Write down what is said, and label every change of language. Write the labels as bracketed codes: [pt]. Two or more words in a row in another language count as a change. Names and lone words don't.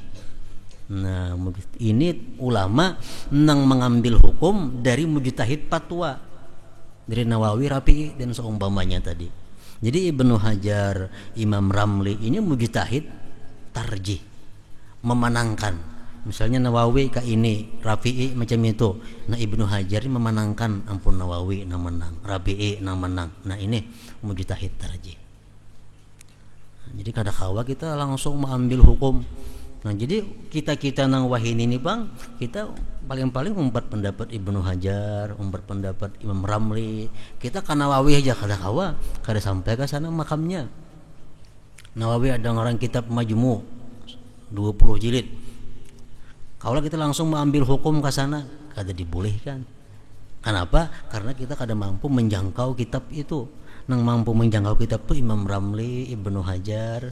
[id] Nah, ini ulama yang mengambil hukum dari mujtahid fatwa, dari Nawawi, Rafi'i dan seumpamanya tadi. Jadi Ibnu Hajar, Imam Ramli ini mujtahid tarjih, memenangkan. Misalnya Nawawi ke ini, Rafi'i macam itu. Nah, Ibnu Hajar ini memenangkan, ampun Nawawi nang menang, Rafi'i nang menang. Nah, ini mujtahid tarjih. Jadi kada kawa kita langsung mengambil hukum. Nah, jadi kita nang wahin ini bang, kita paling-paling umpat pendapat Ibnu Hajar, umpat pendapat Imam Ramli. Kita ke Nawawi aja kada kawa, kada sampai ke sana makamnya. Nawawi ada orang kitab Majmu' 20 jilid. Kalau kita langsung mengambil hukum ke sana, kada dibolehkan. Kenapa? Karena kita kada mampu menjangkau kitab itu. Nang mampu menjangkau kitab itu Imam Ramli, Ibnu Hajar.